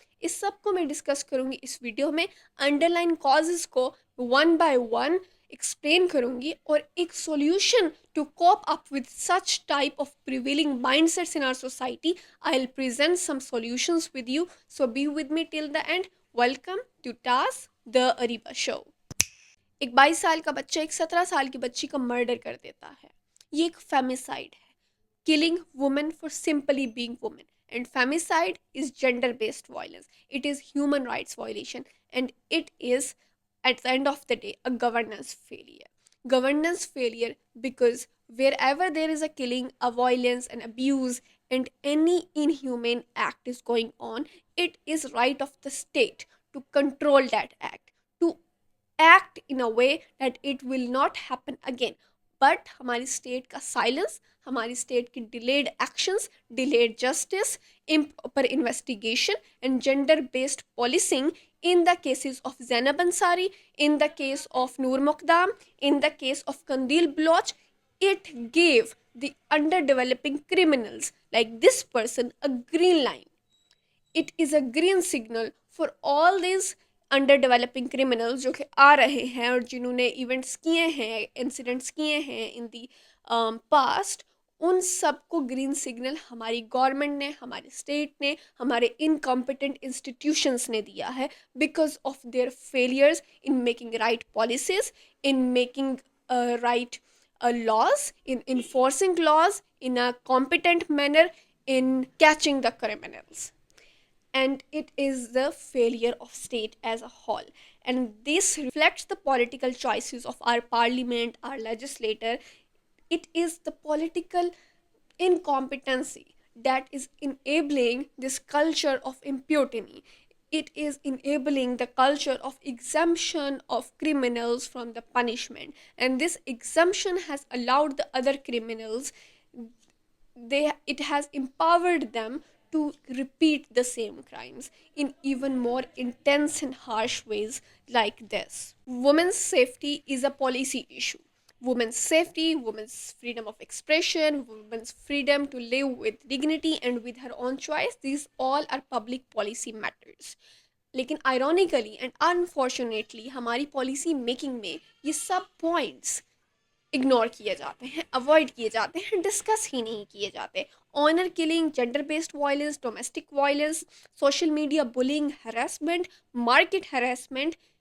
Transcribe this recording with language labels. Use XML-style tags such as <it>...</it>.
<ur>اس سب کو میں ڈسکس کروں گی اس ویڈیو میں، انڈر لائن کازز کو ون بائی ون ایکسپلین کروں گی، اور ایک</ur> <en>Solution to cope up with such type of prevailing mindsets in our society. I will present some solutions with you, so be with me till the end. Welcome to toss the Areeba show.</en> <ur>ایک 22 سال کا بچہ ایک 17 سال کی بچی کا murder کر دیتا ہے. یہ ایک فیمیسائڈ ہے،</ur> <en>killing women for simply being women. And femicide is gender-based violence. It is human rights violation. And it is, at the end of the day, a governance failure. Governance failure because wherever there is a killing, a violence, an abuse, and any inhumane act is going on, it is right of the state to control that act, to act in a way that it will not happen again.</en> <ur>But ہماری state کا silence, ہماری state کی delayed actions, delayed justice, improper investigation and gender based policing in the cases of Zainab Ansari, in the case of Noor مقدام، in the case of Qandeel Baloch,</ur> <en>it gave the underdeveloping criminals like this person a green line. It is a green signal for all these</en> <ur>under developing criminals جو کہ آ رہے ہیں اور جنہوں نے events کیے ہیں، incidents کیے ہیں ان دی پاسٹ، ان سب کو گرین سگنل ہماری گورنمنٹ نے، ہمارے اسٹیٹ نے، ہمارے انکمپیٹنٹ انسٹیٹیوشنس نے دیا ہے،</ur> <en>because of their failures in making right</en> <ur>policies, in making right</ur> <en>laws, in enforcing laws in a competent manner, in catching the criminals. And it is the failure of state as a whole, and this reflects the political choices of our parliament, our legislator. It is the political incompetency that is enabling this culture of impunity. It is enabling the culture of exemption of criminals from the punishment, and this exemption has allowed the other criminals, it has empowered them to repeat the same crimes in even more intense and harsh ways like this. Women's safety is a policy issue. Women's safety, women's freedom of expression, women's freedom to live with dignity and with her own choice, these all are public policy matters.</en> <ur>لیکن آئرونیکلی and unfortunately ہماری policy making میں یہ سب points ignore کیے جاتے ہیں، avoid کیے جاتے ہیں، ڈسکس ہی نہیں کیے جاتے.</ur> <en>honour killing, gender based violence, domestic violence, social media bullying, harassment, market harassment,</en>